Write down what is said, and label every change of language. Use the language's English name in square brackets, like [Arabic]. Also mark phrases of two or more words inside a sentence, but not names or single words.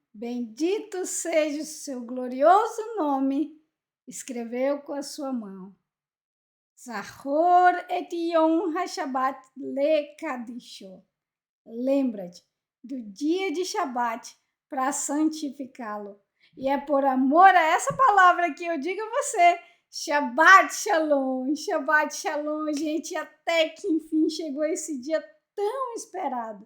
[Portuguese] Bendito seja o seu glorioso nome, escreveu com a sua mão. [Hebrew] זכור את יום השבת לקדשו. [Portuguese] Lembra-te do dia de Shabat para santificá-lo. E é por amor a essa palavra que eu digo a você, [Hebrew] שבת שלום, שבת שלום, [Portuguese] gente, até que enfim chegou esse dia tão esperado.